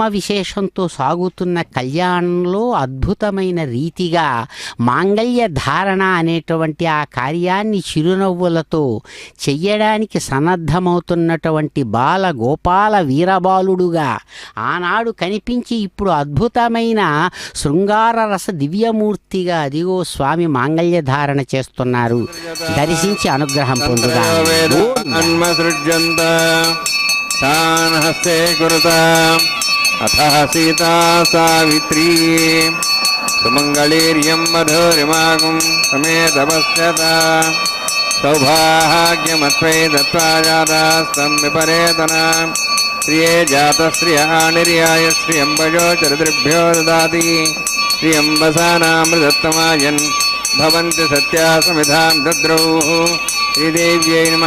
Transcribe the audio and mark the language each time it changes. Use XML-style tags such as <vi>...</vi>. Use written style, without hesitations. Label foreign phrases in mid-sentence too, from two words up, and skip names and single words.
<te>విశేషంతో సాగుతున్న కళ్యాణంలో అద్భుతమైన రీతిగా మాంగళ్య ధారణ అనేటువంటి ఆ కార్యాన్ని చిరునవ్వులతో చెయ్యడానికి సన్నద్ధమవుతున్నటువంటి బాల గోపాల వీరబాలుడుగా ఆనాడు కనిపించి ఇప్పుడు అద్భుతమైన శృంగార రస దివ్యమూర్తిగా అదిగో స్వామి మాంగళ్య ధారణ చేస్తున్నారు. దర్శించి అనుగ్రహం పొందుగా.</te> <sa>तान् हस्ते कुरुता अथः सीता सावित्री सुमङ्गलीर्यं मधुरिमागुं समेतपश्यता सौभाग्यमत्वै दत्त्वा जातास्तं विपरेतना श्रिये जातश्रियः निर्याय श्रियम्बजो चरितृभ्यो ददाति श्रियम्बसानामृतत्तमायन् भवन्ति सत्या समिधां दद्रौः श्रीदेव्यै नमः.</sa>